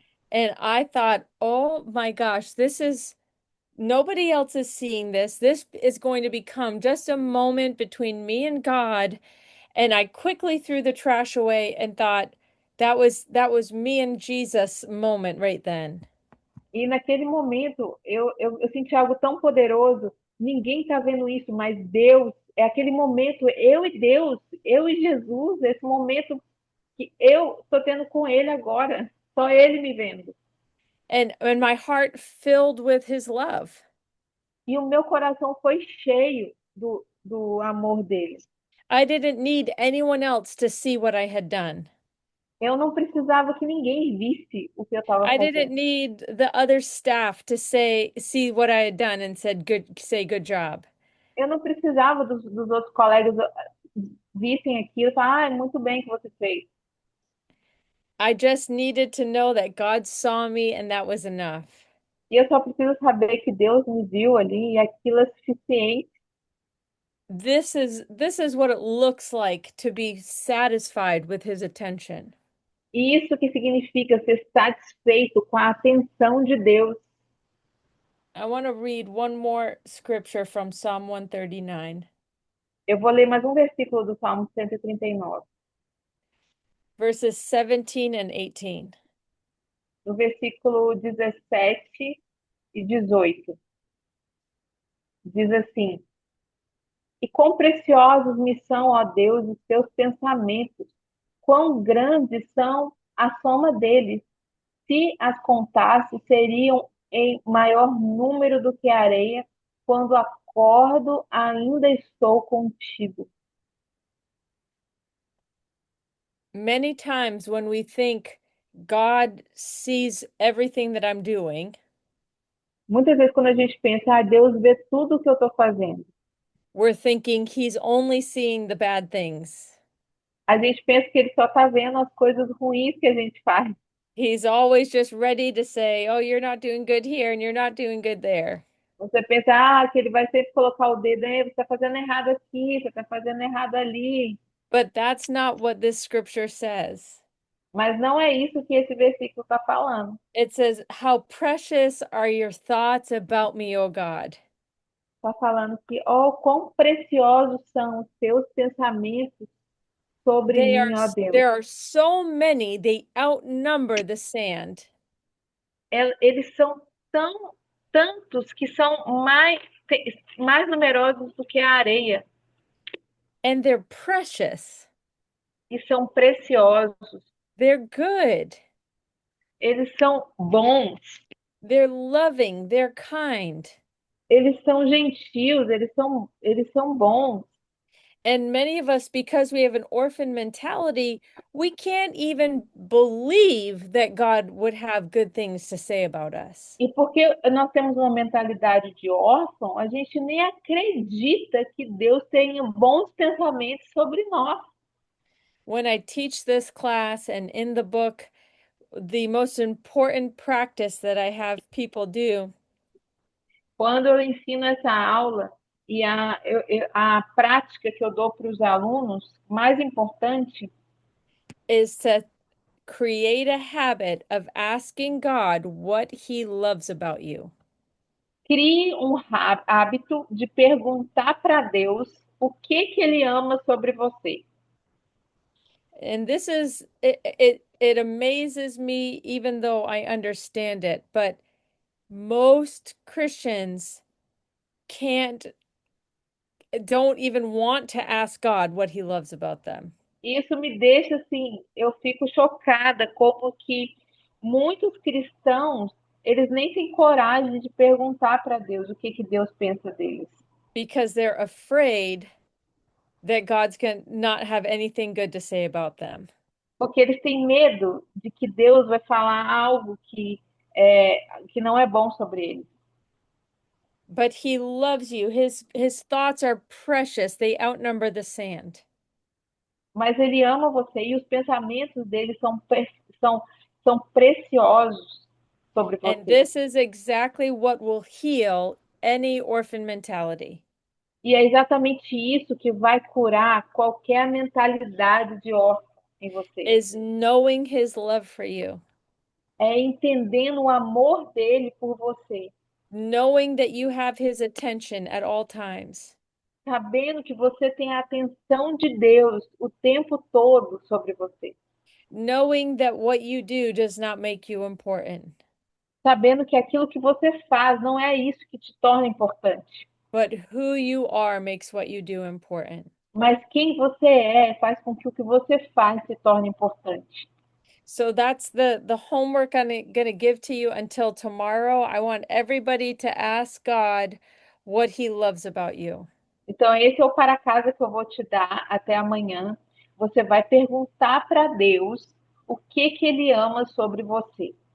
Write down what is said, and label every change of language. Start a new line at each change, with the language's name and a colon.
English: And I thought, oh my gosh, this is nobody else is seeing this. This is going to become just a moment between me and God. And I quickly threw the trash away and thought that was me and Jesus moment right then.
Portuguese: E naquele momento eu senti algo tão poderoso. Ninguém está vendo isso, mas Deus, é aquele momento, eu e Deus, eu e Jesus, esse momento que eu estou tendo com Ele agora, só Ele me vendo.
English: And my heart filled with his love.
Portuguese: E o meu coração foi cheio do amor dele.
English: I didn't need anyone else to see what I had done.
Portuguese: Eu não precisava que ninguém visse o que eu estava
English: I didn't
Portuguese: fazendo.
English: need the other staff to see what I had done and say good job.
Portuguese: Eu não precisava dos outros colegas vissem aquilo e falar, ah, é muito bem que você fez.
English: I just needed to know that God saw me and that was enough.
Portuguese: E eu só preciso saber que Deus me viu ali e aquilo é suficiente.
English: This is what it looks like to be satisfied with his attention.
Portuguese: E isso que significa ser satisfeito com a atenção de Deus.
English: I want to read one more scripture from Psalm 139,
Portuguese: Eu vou ler mais um versículo do Salmo 139,
English: verses 17 and 18.
Portuguese: no versículo 17 e 18. Diz assim: E quão preciosos me são, ó Deus, os teus pensamentos, quão grandes são a soma deles. Se as contasse, seriam em maior número do que a areia. Quando acordo, ainda estou contigo.
English: Many times when we think God sees everything that I'm doing,
Portuguese: Muitas vezes, quando a gente pensa, ah, Deus vê tudo o que eu estou fazendo,
English: we're thinking he's only seeing the bad things.
Portuguese: a gente pensa que Ele só está vendo as coisas ruins que a gente faz.
English: He's always just ready to say, oh, you're not doing good here and you're not doing good there.
Portuguese: Você pensa, ah, que Ele vai sempre colocar o dedo, você está fazendo errado aqui, você está fazendo errado ali.
English: But that's not what this scripture says.
Portuguese: Mas não é isso que esse versículo está falando.
English: It says, how precious are your thoughts about me, O God.
Portuguese: Está falando que, oh, quão preciosos são os teus pensamentos sobre
English: They are
Portuguese: mim, ó Deus.
English: there are so many, they outnumber the sand.
Portuguese: Eles são tantos que são mais numerosos do que a areia.
English: And they're precious.
Portuguese: E são preciosos.
English: They're good.
Portuguese: Eles são bons.
English: They're loving. They're kind.
Portuguese: Eles são gentios. Eles são bons.
English: And many of us, because we have an orphan mentality, we can't even believe that God would have good things to say about us.
Portuguese: E porque nós temos uma mentalidade de órfão, a gente nem acredita que Deus tenha bons pensamentos sobre nós.
English: When I teach this class and in the book, the most important practice that I have people do
Portuguese: Quando eu ensino essa aula e a prática que eu dou para os alunos, mais importante
English: is to create a habit of asking God what he loves about you.
Portuguese: crie um hábito de perguntar para Deus o que Ele ama sobre você.
English: And this is it amazes me even though I understand it, but most Christians don't even want to ask God what he loves about them.
Portuguese: Isso me deixa assim, eu fico chocada como que muitos cristãos, eles nem têm coragem de perguntar para Deus o que Deus pensa deles.
English: Because they're afraid that God's going to not have anything good to say about them.
Portuguese: Porque eles têm medo de que Deus vai falar algo que não é bom sobre eles.
English: But he loves you. His thoughts are precious. They outnumber the sand.
Portuguese: mas ele ama você e os pensamentos dele são, são preciosos sobre
English: And this is exactly what will heal any orphan mentality.
Portuguese: E é exatamente isso que vai curar qualquer mentalidade de órfão em você.
English: Is knowing his love for you,
Portuguese: É entendendo o amor dele por você,
English: knowing that you have his attention at all times,
Portuguese: sabendo que você tem a atenção de Deus o tempo todo sobre você,
English: knowing that what you do does not make you important,
Portuguese: sabendo que aquilo que você faz não é isso que te torna importante,
English: but who you are makes what you do important.
Portuguese: mas quem você é faz com que o que você faz se torne importante.
English: So that's the homework I'm going to give to you until tomorrow. I want everybody to ask God what he loves about you.
Portuguese: Então, esse é o para casa que eu vou te dar até amanhã. Você vai perguntar para Deus o que ele ama sobre você.